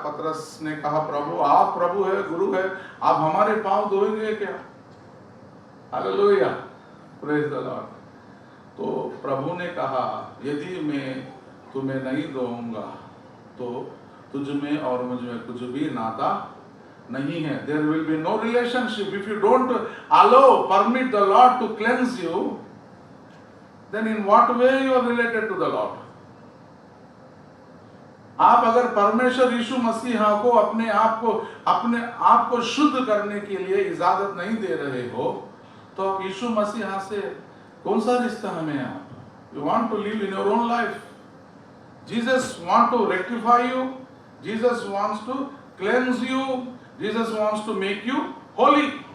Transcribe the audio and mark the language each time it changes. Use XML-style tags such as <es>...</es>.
<hi>पतरस ने कहा, प्रभु आप प्रभु है, गुरु है, आप हमारे पांव धोएंगे क्या? Hallelujah,</hi> <en>Praise the Lord.</en> <hi>तो प्रभु ने कहा, यदि मैं तुम्हें नहीं धोऊंगा तो तुझ में और मुझ में कुछ भी नाता नहीं है।</hi> <en>There will be no relationship if you don't allow, permit the Lord to cleanse you. Then in what way you are related to the Lord?</en> <hi>आप अगर परमेश्वर यीशु मसीहा को अपने आप को शुद्ध करने के लिए इजाजत नहीं दे रहे हो तो आप यीशु मसीहा से कौन सा रिश्ता हमें?</hi> <en>आप you want to live in your own life. Jesus want to rectify you, Jesus wants to cleanse you, Jesus wants to make you holy.</en>